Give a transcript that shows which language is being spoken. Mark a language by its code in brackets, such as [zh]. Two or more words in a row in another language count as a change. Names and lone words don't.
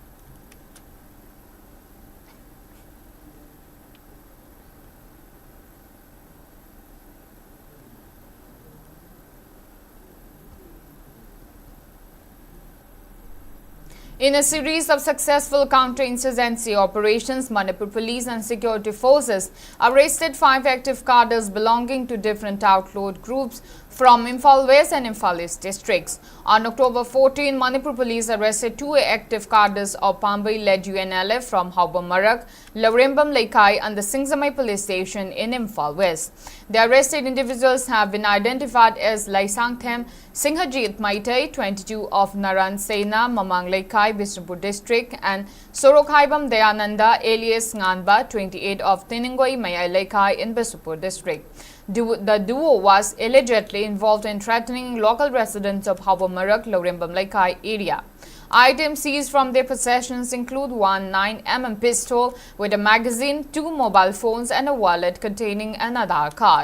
[en] In a series of successful counter-insurgency operations, Manipur police and security forces arrested 5 active cadres belonging to different outlawed groups from Imphal West and Imphal East districts. On October 14, Manipur police arrested 2 active cadres of Pambai-led UNLF from Haubamarak, Laurembam Laikai and the Singsamai police station in Imphal West. The arrested individuals have been identified as Laisangthem Singhajit Maitai, 22 of Naran Sena, Mamang Laikai, Bishnupur district, and Sorokhaibam Dayananda alias Nganba, 28 of Tiningoi Mayai Laikai in Bishnupur district. The duo was allegedly involved in threatening local residents of Haubamarak, Laurembam Laikai area. Items seized from their possessions include 1 9mm pistol with a magazine, 2 mobile phones and a wallet containing an Aadhaar card.